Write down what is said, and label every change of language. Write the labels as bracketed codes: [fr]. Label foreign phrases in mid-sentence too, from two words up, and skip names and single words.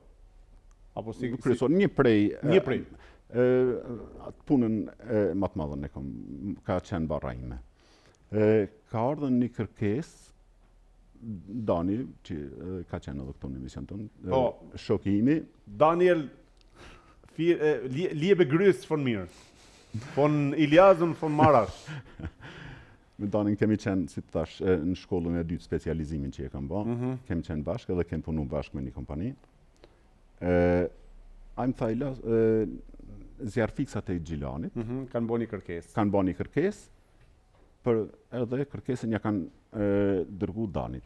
[sq] Apo si kryesor, një prej. Atë punën më të madhe ka qenë barra ime. Ka ardhur një kërkesë Dani, që ka qenë edhe këtu në emision tonë, shoku imi. [de] Daniel, liebe grüß von mir. Von Iliaz und von Marash. [sq] Me Danin kemi qenë, si të thash, në shkollën e dytë specializimin që e kam bërë. Kemi qenë bashkë edhe kemi punu bashkë me një kompani. A më tha Iliaz, zjarrfiksat e Gjilanit. Kanë bërë një kërkesë. Kanë bërë një kërkesë, për edhe kërkesën ja kanë dërgu Danit.